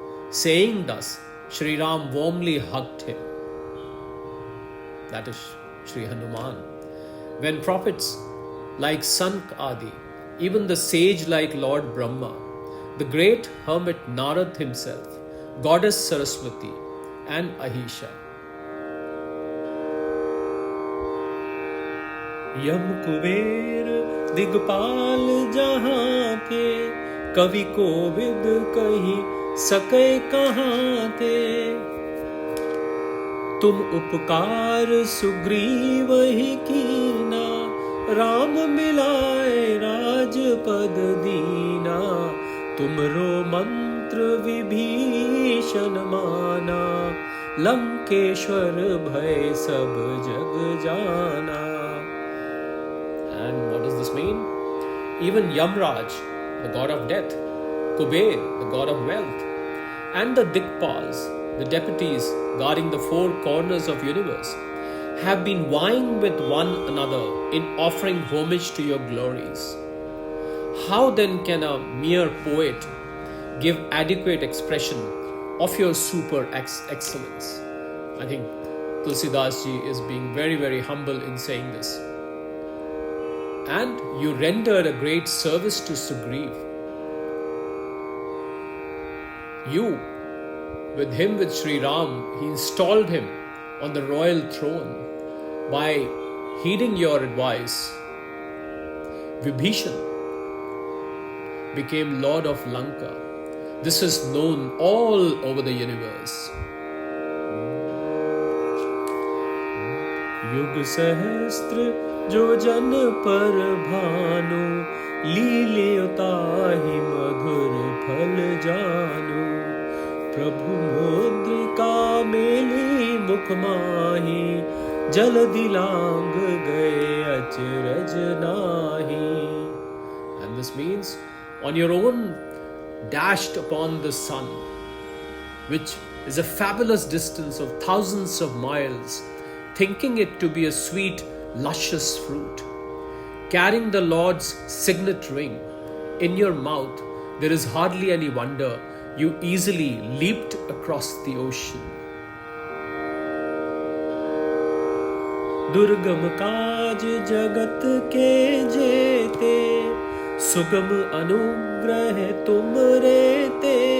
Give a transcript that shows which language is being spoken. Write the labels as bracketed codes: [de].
[en] Saying thus, Shri Ram warmly hugged him. That is Shri Hanuman. When prophets like Sank Adi, even the sage like Lord Brahma, the great hermit Narad himself, goddess Saraswati, and Ahisha. [awa] यम कुबेर दिगपाल जहाँ के, कवि कोविद कही सके कहाँ ते, तुम उपकार सुग्रीव ही कीना, राम मिलाए राजपद दीना, तुमरो मंत्र विभीषण माना, लंकेश्वर भय सब जग जाना. [en] And what does this mean? Even Yamraj, the god of death, Kuber, the god of wealth, and the Dikpals, the deputies guarding the four corners of universe, have been vying with one another in offering homage to your glories. How then can a mere poet give adequate expression of your super excellence? I think Tulsidas ji is being very, very humble in saying this. And you rendered a great service to Sugriv. You, with him, with Sri Ram, he installed him on the royal throne by heeding your advice. Vibhishan became Lord of Lanka. This is known all over the universe. [awa] युग सहस्त्र जो जन पर भानु, लील्योताहि मधुर फल जानु। प्रभु मुद्रिका मेली मुख माही, जलधि लांग गए अचरज नाहि. [en] And this means, on your own dashed upon the sun, which is a fabulous distance of thousands of miles, thinking it to be a sweet, luscious fruit. Carrying the Lord's signet ring in your mouth, there is hardly any wonder you easily leaped across the ocean. [awa] दुर्गम काज जगत के जेते, सुगम अनुग्रह तुम रे ते।